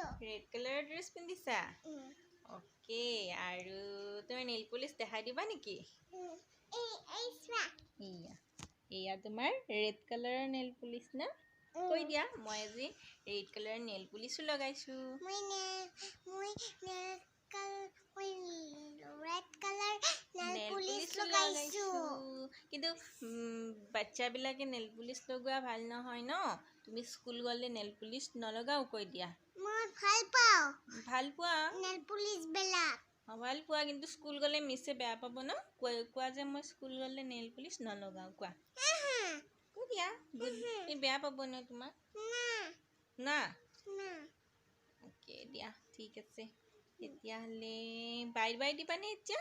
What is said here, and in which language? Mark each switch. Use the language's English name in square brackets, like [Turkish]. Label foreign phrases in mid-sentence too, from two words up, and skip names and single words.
[English] red colourৰ dress [Assamese] পিন্ধিছা? অ'কে, আৰু তুমি [English] nail polish [Assamese] দেখাই দিবা নেকি? এয়া তোমাৰ [English] red colourৰ nail polish [Assamese] না? কৈ দিয়া মই আজি [English] red colour nail polishও [Assamese] লগাইছোঁ [English] red color nail [Assamese] নেল polish পলিচো লগাইছোঁ কিন্তু বাচ্চাবিলাকে [English] nail polish [Assamese] লগোৱা ভাল নহয় ন তুমি স্কুল গ'লে [English] nail polish [Assamese] নলগাও কৈ দিয়া মই ভাল পাওঁ ভাল পোৱা [English] nail polish বিলাক [Assamese] ভাল পোৱা কিন্তু স্কুল গ'লে মিছে বেয়া পাব ন কোৱা যে মই স্কুল গ'লে [English] nail polish [Assamese] নলগাওঁ কোৱা কৈ দিয়া বেয়া পাব ন তোমাক না অ'কে দিয়া ঠিক আছে তেতিয়াহ'লে [English] bye bye [Assamese] দিবানে এতিয়া